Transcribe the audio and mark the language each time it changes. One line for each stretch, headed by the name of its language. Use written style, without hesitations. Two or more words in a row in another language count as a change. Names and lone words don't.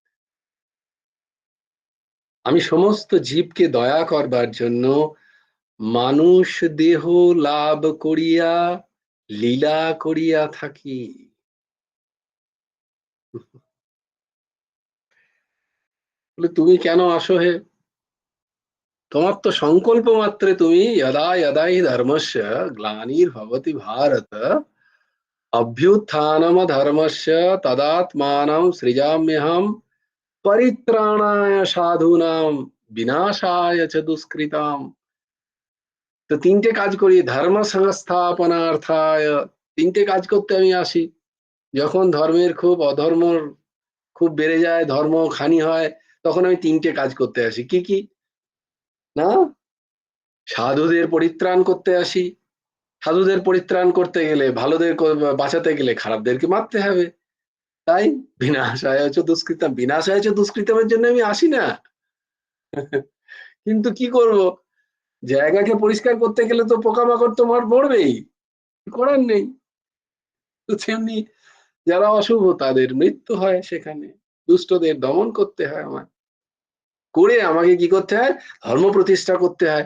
Bangla: আমি সমস্ত জীবকে দয়া করবার জন্য মানুষ দেহ লাভ করিয়া লীলা করিয়া থাকি। বলে তুমি কেন আসো হে? তোমার তো সংকল্প মাত্রে তুমি
Sanskrit: यदा यदा हि धर्मस्य ग्लानिर्भवति भारत अभ्युत्थानम धर्मस्य तदात्मानं सृजाम्यहं परित्राणाय साधूनां विनाशाय च दुष्कृताम।
Bangla: তো তিনটে কাজ করি,
Sanskrit: ধর্ম সংস্থাপনার্থায়,
Bangla: তিনটে কাজ করতে আমি আসি। যখন ধর্মের খুব অধর্মর খুব বেড়ে যায়, ধর্ম খানি হয়, তখন আমি তিনটে কাজ করতে আসি। কি কি? না, সাধুদের পরিত্রাণ করতে আসি। সাধুদের পরিত্রাণ করতে গেলে, ভালোদের বাঁচাতে গেলে খারাপদেরকে মারতে হবে। তাই
Sanskrit: বিনাশায় চ দুষ্কৃতম,
Bangla: বিনাশায় চ দুষ্কৃতমের জন্য আমি আসি না। কিন্তু কি করব, জায়গাকে পরিষ্কার করতে গেলে তো পোকামাকড় তোমার মরবেই, করার নেই। তো তেমনি যারা অশুভ তাদের মৃত্যু হয়, সেখানে দুষ্টদের দমন করতে হয় আমার, করে আমাকে কি করতে হয়, ধর্ম প্রতিষ্ঠা করতে হয়।